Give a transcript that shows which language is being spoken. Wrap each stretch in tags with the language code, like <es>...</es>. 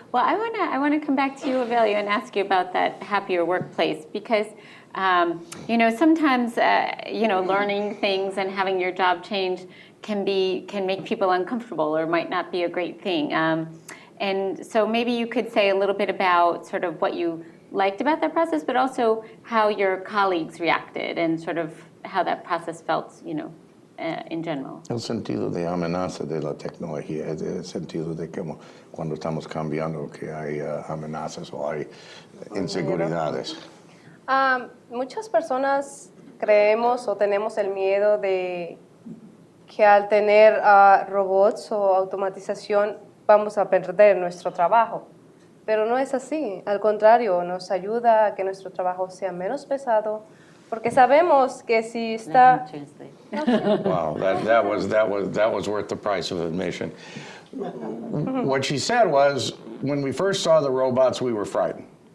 <en>Well, I want to come back to you, Evelia, and ask you about that happier workplace, because sometimes learning things and having your job change can make people uncomfortable or might not be a great thing. And so maybe you could say a little bit about sort of what you liked about that process, but also how your colleagues reacted and sort of how that process felt, in general.</en> <es>El sentido de amenaza de la tecnología es el sentido de que cuando estamos cambiando que hay amenazas o hay inseguridades. Muchas personas creemos o tenemos el miedo de que al tener robots o automatización vamos a perder nuestro trabajo. Pero no es así. Al contrario, nos ayuda a que nuestro trabajo sea menos pesado, porque sabemos que si está.</es> <en>Wow, that was worth the price of admission. What she said was, when we first saw the robots, we were frightened.</en>